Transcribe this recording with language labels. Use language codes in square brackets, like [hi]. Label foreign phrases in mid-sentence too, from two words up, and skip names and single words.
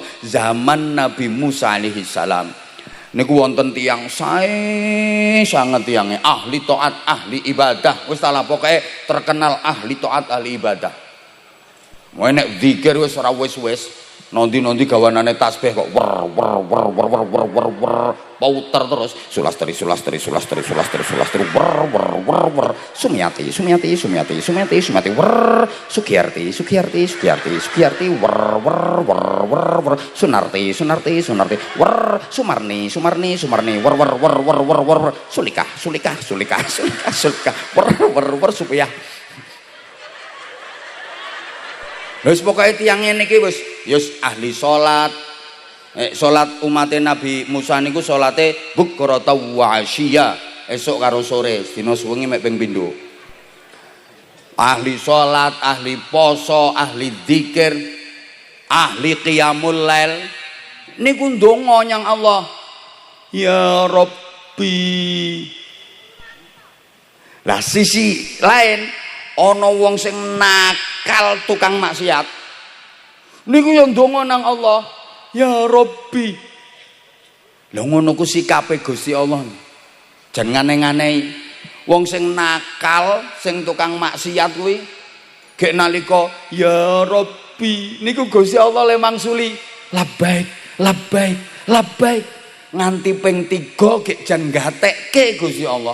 [jv] Zaman Nabi Musa alaihi salam niku wonten tiyang sae sanget tiyange ahli taat, ahli ibadah. Wis ta pokoke terkenal ahli taat, ahli ibadah. Wae nek zikir wis ora wis-wis, nondi-nondi gawanane tasbih kok wer pauter terus sulastri wer Sumiati wer Sugiyarti wer Sunarti wer Sumarni wer Sulika wer supaya wis pokoke tiyang ngene iki wis ahli salat, Salat umat Nabi Musa niku salate [ar] بكرة وعشيا, [jv] esuk karo sore, dina suwengi mek ping pindho. Ahli salat, ahli poso, ahli zikir, ahli [ar] قيام الليل [jv] niku ndonga nyang Allah. [ar] يا ربي. [jv] Lah sisi lain ana wong sing nakal tukang maksiat. Niku yo ndonga nang Allah. [ar] يا ربي. [jv] Lha ngono ku sikape Gusti Allah. Jan ngane-nganehi. Wong sing nakal, sing tukang maksiat kuwi gek nalika [ar] يا ربي [jv] niku Gusti Allah le mangsuli [ar] لبيك لبيك لبيك [jv] nganti ping 3 gek jan gatekke Gusti Allah.